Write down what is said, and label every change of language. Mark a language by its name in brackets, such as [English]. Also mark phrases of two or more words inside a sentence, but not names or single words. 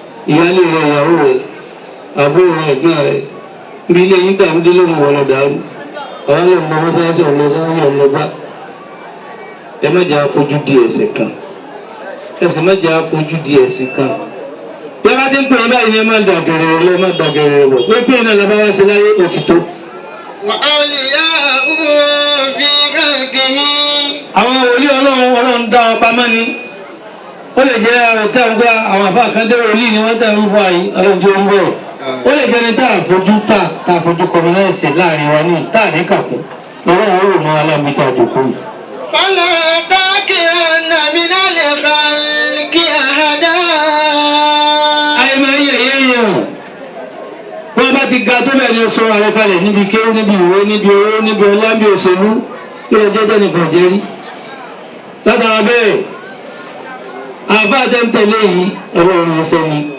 [Yoruba] Ìyáálé rẹ, ìyàwó rẹ, àbúrò rẹ, ẹ̀gbọ́n rẹ. Bí ilé yín dàrú dé lónìí, wọ́n lọ dàrú. Àwọn lọ mọ mọ́sáàsì, ọ̀nà sáàsì, ọ̀nà bá. Ẹ má jẹ́ àfojú di ẹ̀ṣẹ̀ kan. Ẹ sì má jẹ́ àfojú di ẹ̀sìn kan. Bí a bá ti ń pè é báyìí ni ẹ má dàgẹ̀rẹ̀ lọ, ẹ má dàgẹ̀rẹ̀ wọ̀. Pé pé iná la bá wá sí láyé, ó ti tó. [Arabic] وأولياؤه في خلقه. [Yoruba] Àwọn wòlíì Ọlọ́run, Ọlọ́run dá wọn pamọ́ ni. Ó lè jẹ́ àwọn tí a ń gbọ́, àwọn àfáà kan dé wòlíì ni wọ́n tẹ̀ ń fún wa yìí, Ọlọ́run jẹ́ orí bẹ́ẹ̀. Ó lè jẹ́ ẹni tá a fojú, tá, tá a fojú kọmọ náà ṣe láàrin wa ní, tá a ní kàkún. Ọlọ́run ó rò mọ́ aláàmì tá a jòkó yìí. [Arabic] فلا تكن من الخلق أحدا. [Yoruba] Ayé máa ń yẹ̀yẹ́ yẹn. Bí wọ́n bá ti ga tó bẹ́ẹ̀ ni ó sọ ara kalẹ̀ níbi kéwú, níbi ìwé, níbi owó, níbi ọlá, níbi òṣèlú. Kí ló jẹ́ tẹ́nì kan jẹ́ rí? Látara bẹ́ẹ̀, àáfàá tẹ́ ń tẹ̀lé yìí, Ọlọ́run ránṣẹ́ ni.